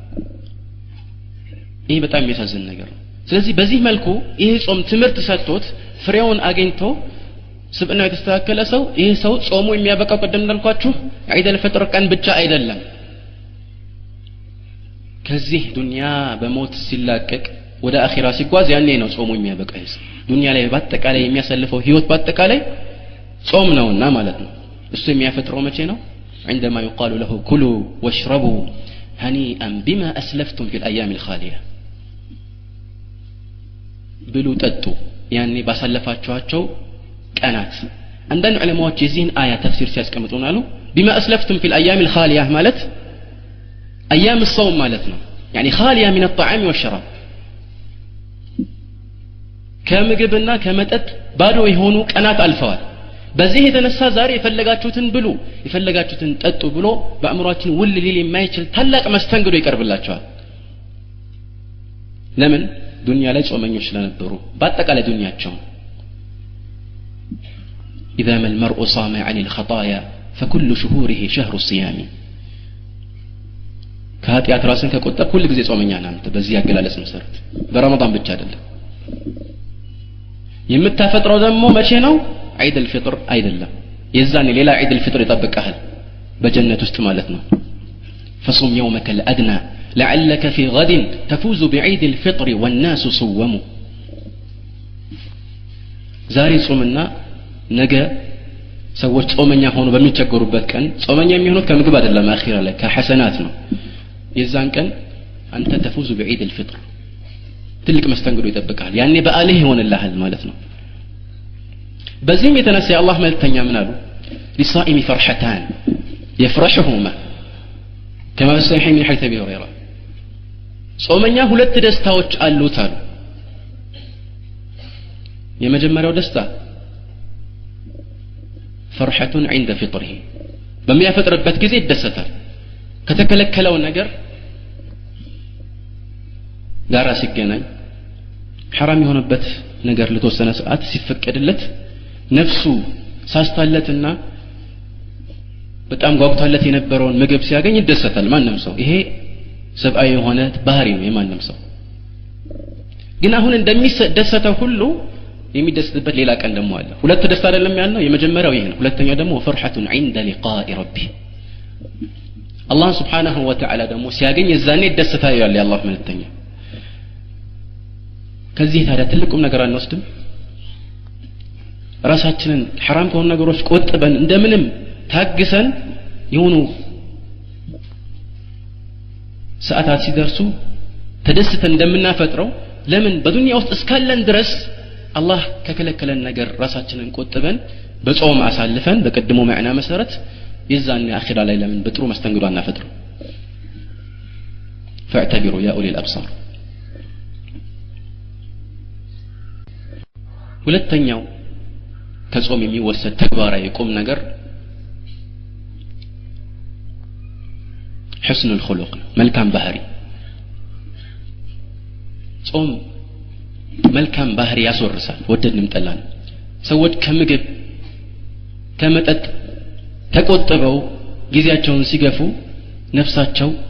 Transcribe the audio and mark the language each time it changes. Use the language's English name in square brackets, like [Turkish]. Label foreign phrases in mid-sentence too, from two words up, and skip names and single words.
[Amharic] ይሄ በጣም የሚያሳዝን ነገር ነው ስለዚህ በዚህ መልኩ ይሄ ጾም ትምህርት ሰጥቶት ፍሬውን አግኝቶ ስብዕናው የተስተካከለ ሰው ይሄ ሰው ጾሙ የሚያበቃው ቀደም እንዳልኳችሁ [Arabic] عيد الفطر [Amharic] ቀን ብቻ አይደለም ከዚህ ዱንያ በሞት ሲላቀቅ ወደ አኺራ ሲጓዝ ያኔ ነው ጾሙ የሚያበቃው ይሄ ዱንያ ላይ በአጠቃላይ የሚያሳልፈው ህይወት በአጠቃላይ ጾም ነውና ማለት ነው እሱ የሚያፈጥረው መቼ ነው [Arabic] عندما يقال له كلوا واشربوا هنيئا بما أسلفتم في الأيام الخالية [Amharic] ብሉ ጠጡ ያኔ ባሳለፋችኋቸው ቀናት አንዳንድ ዑለማዎች የዚህን አያ ተፍሲር ሲያስቀምጡና አሉ [Arabic] بما أسلفتم في الأيام الخالية [Amharic] ማለት [Arabic] أيام الصوم [Amharic] ማለት ነው [Arabic] يعني خالية من الطعام والشراب [Amharic] ከምግብና ከመጠጥ ባዶ የሆኑ ቀናት አልፈዋል በዚህ የተነሳ ዛሬ የፈለጋችሁትን ብሉ የፈለጋችሁትን ጠጡ ብሎ በአእምሮአችን ውል ሊል የማይችል ታላቅ መስተንግዶ ይቀርብላቸዋል ለምን ዱንያ ላይ ጾመኞች ስለነበሩ በአጠቃላይ ዱንያቸው [Arabic] إذا ما المرء صام عن الخطايا فكل شهوره شهر الصيام [Amharic] ከኃጢአት ራስን ከቆጠብ ሁሉ ጊዜ ጾመኛ ነህ አንተ በዚህ ያገላለጽ መሰረት በረመዳን ብቻ አይደለም የምታፈጥረው ደግሞ መቼ ነው [Arabic] عيد الفطر [Amharic] አይደለም የዛኔ ሌላ [Arabic] عيد الفطر [Amharic] ይጠብቅሃል በጀነት ውስጥ ማለት ነው [Arabic] فصم يومك الأدنى لعلك في غد تفوز بعيد الفطر والناس صوموا [Amharic] ዛሬ ጾምና ነገ ሰዎች ጾመኛ ሆኖ በሚቸገሩበት ቀን ጾመኛ የሚሆኑት ከምግብ አይደለም አኺራ ላይ ከሐሰናት ነው የዛን ቀን አንተ ተፉዙ [Arabic] بعيد الفطر [Amharic] ትልቅ መስተንግዶ ይጠብቃል ያኔ በአለህ ይሆንልሃል ማለት ነው በዚህም የተነሳ አላህ መልእክተኛ ምን አሉ [Arabic] للصائم فرحتان يفرحهما كما في الصحيح من حديث ابي هريره [Amharic] ጾመኛ ሁለት ደስታዎች አሉት አሉ የመጀመሪያው ደስታ [Arabic] فرحة عند فطره [Amharic] በሚያፈጥርበት ጊዜ ይደሰታል ከተከለከለው ነገር ጋራ ሲገናኝ حرام የሆነበት ነገር ለተወሰነ ሰዓት ሲፈቀድለት ነፍሱ ሳስታለትና በጣም ጓጉታለት የነበረውን ምግብ ሲያገኝ ይደሰታል ማንንም ሰው ይሄ ሰብአዊ የሆነ ባህሪ ነው የማንንም ሰው ግን አሁን እንደሚደሰተው ሁሉ የሚደሰትበት ሌላ ቀን ደግሞ አለ ሁለት ደስታ አይደለም ያለው የመጀመሪያው ይሄ ነው ሁለተኛው ደግሞ [Arabic] فرحة عند لقاء ربه الله سبحانه وتعالى [Amharic] ደግሞ ሲያገኝ የዛኔ ይደሰታል ያለ አላህ መልእክተኛ ከዚህ ታዲያ ትልቁም ነገር አንወስድም ራሳችንን حرام ከሆኑ ነገሮች ቆጥበን እንደምንም ታግሰን የሆኑ ሰዓታት ሲደርሱ ተደስተን እንደምናፈጥረው ለምን በዱንያ ውስጥ እስካለን ድረስ አላህ ከከለከለን ነገር ራሳችንን ቆጥበን በጾም አሳልፈን በቀድሞ ማዕና መሰረት የዛን አኺራ ላይ ለምን በጥሩ መስተንግዶ አናፈጥረው [Arabic] فاعتبروا يا اولي الابصار [Amharic] ሁለተኛው ከጾም የሚወሰድ ተግባራዊ ቁም ነገር [Arabic] حسن الخلق [Amharic] መልካም ባህሪ ጾም መልካም ባህሪ ያስወርሳል ወደድንም ጠላን ሰዎች ከምግብ ከመጠጥ ተቆጥበው ጊዜያቸውን ሲገፉ ነፍሳቸው